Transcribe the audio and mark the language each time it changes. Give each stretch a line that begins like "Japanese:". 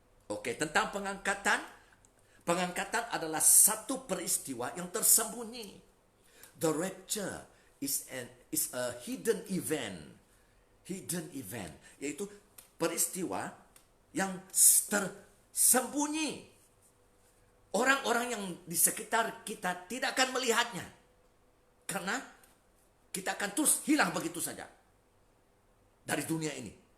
Indonesian: Oke, tentang pengangkatan. Pengangkatan adalah satu peristiwa yang tersembunyi.
English: The rapture is a hidden event.
Indonesian: Hidden event, yaitu peristiwa yang tersembunyi. Orang-orang yang di sekitar kita tidak akan melihatnya. Karena kita akan terus hilang begitu saja dari dunia ini.